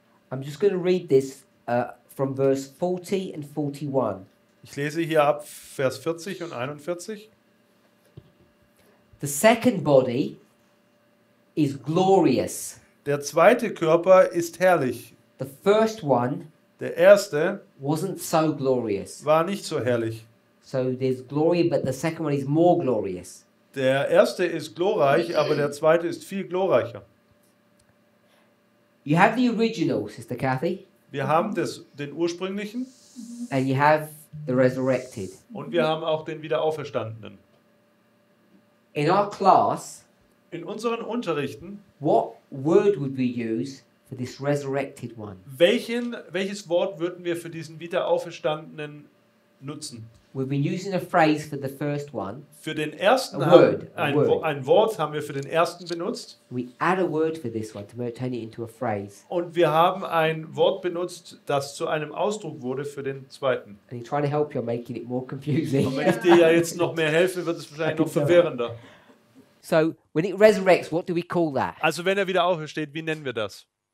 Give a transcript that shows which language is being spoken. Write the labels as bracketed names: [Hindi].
[English] I'm just going to read this from verse 40 and 41. [German] Ich lese hier ab Vers 40 und 41. [English] The second body is glorious. [German] Der zweite Körper ist herrlich. [English] The first one [German] Der erste [English] wasn't so glorious. [German] war nicht so herrlich. [English] So there's glory, but the second one is more glorious. [German] Der erste ist glorreich, aber der zweite ist viel glorreicher. [English] You have the original, Sister Kathy, [German] Wir haben den ursprünglichen [English] and you have the resurrected. [German] und wir haben auch den Wiederauferstandenen. [English] In our class, [German] In unseren Unterrichten, [English] what word would we use for this resurrected one? [German] welches Wort würden wir für diesen Wiederauferstandenen nutzen? [English] We've been using a phrase for the first one. [German] Für den ersten [English] A word, [German] ein Wort haben wir für den ersten benutzt [English] We add a word for this one to turn it into a phrase. [German] und wir haben ein Wort benutzt, das zu einem Ausdruck wurde für den zweiten. [English] And I'm trying to help you, I'm making it more confusing. [German] Und wenn ich dir ja jetzt noch mehr helfe, wird es wahrscheinlich noch verwirrender. [English] So, when it resurrects, what do we call that? [German] Also wenn er wieder aufersteht, wie nennen wir das?